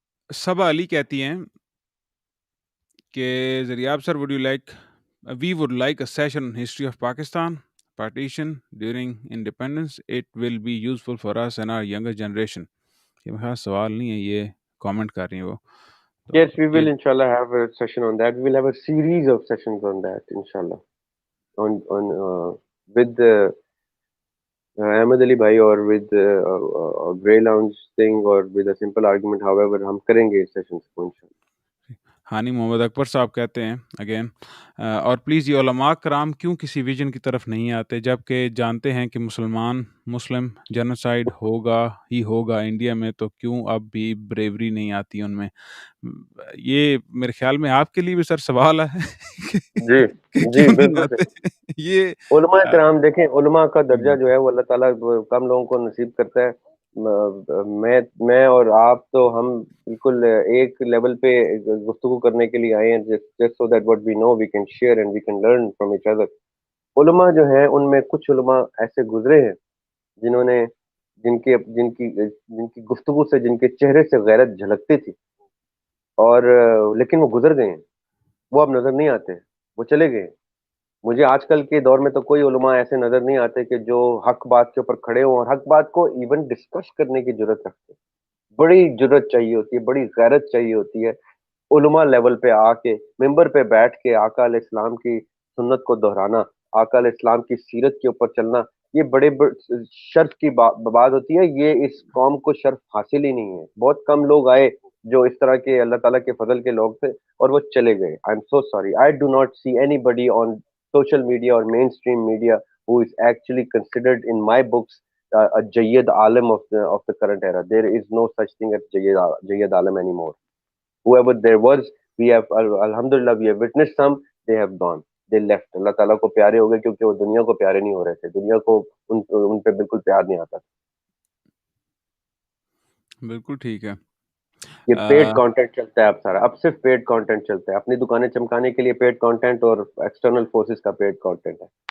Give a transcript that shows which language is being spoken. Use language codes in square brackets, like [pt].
[ur] صبا علی کہتی ہیں کہ زریاب سر, [en] We would like a session on history of Pakistan partition during independence. It will be useful for us and our younger generation. [ur] یہ میرا سوال نہیں ہے, یہ کامنٹ کر رہی ہیں وہ. [en] Yes, we will inshallah have a session on that. We will have a series of sessions on that inshallah. On with Ahmed Ali bhai or with a Grey Lounge thing or with a simple argument. However, [ur] ہم کریں گے sessions کو inshallah. ہانی محمد اکبر صاحب کہتے ہیں again, اور please یہ علماء کرام کیوں کسی ویژن کی طرف نہیں آتے جبکہ جانتے ہیں کہ مسلم جنوسائیڈ ہوگا ہی ہوگا انڈیا میں, تو کیوں اب بھی بریوری نہیں آتی ان میں. یہ میرے خیال میں آپ کے لیے بھی سر سوال ہے جی کہ جی کیوں نہیں بالکل آتے صحیح. یہ. علماء کرام دیکھیں, علماء کا درجہ جو ہے وہ اللہ تعالیٰ کم لوگوں کو نصیب کرتا ہے. میں اور آپ تو ہم بالکل ایک لیول پہ گفتگو کرنے کے لیے آئے ہیں, [en] just so that what we know we can share and we can learn from each other. [ur] علماء جو ہیں ان میں کچھ علماء ایسے گزرے ہیں جنہوں نے جن کی گفتگو سے, جن کے چہرے سے غیرت جھلکتی تھی, اور لیکن وہ گزر گئے ہیں, وہ اب نظر نہیں آتے, وہ چلے گئے. مجھے آج کل کے دور میں تو کوئی علماء ایسے نظر نہیں آتے کہ جو حق بات کے اوپر کھڑے ہوں اور حق بات کو ایون ڈسکس کرنے کی ضرورت رکھتے. بڑی ضرورت چاہیے ہوتی ہے, بڑی غیرت چاہیے ہوتی ہے علماء لیول پہ آ کے, ممبر پہ بیٹھ کے آقا علیہ السلام کی سنت کو دہرانا, آقا علیہ السلام کی سیرت کے اوپر چلنا. یہ بڑے شرف کی بات ہوتی ہے. یہ اس قوم کو شرف حاصل ہی نہیں ہے. بہت کم لوگ آئے جو اس طرح کے اللہ تعالیٰ کے فضل کے لوگ تھے, اور وہ چلے گئے. [en] I am so sorry, I do not see anybody on social media or mainstream media who is actually considered in my books a Jayyid Alim of the current era. There is no such thing as Jayyid Alim anymore. Whoever there was, we have alhamdulillah we have witnessed some. They have gone, they left. [ur] اللہ تعالیٰ کو پیارے ہو گئے کیونکہ وہ دنیا کو پیارے نہیں ہو رہے تھے. دنیا کو ان پہ بالکل پیار نہیں آتا. بالکل ٹھیک ہے. یہ پیڈ کانٹینٹ چلتا ہے اب سارا, اب صرف پیڈ کانٹینٹ چلتا ہے. اپنی دکانیں چمکانے کے لیے پیڈ کانٹینٹ اور ایکسٹرنل فورسز کا پیڈ کانٹینٹ ہے.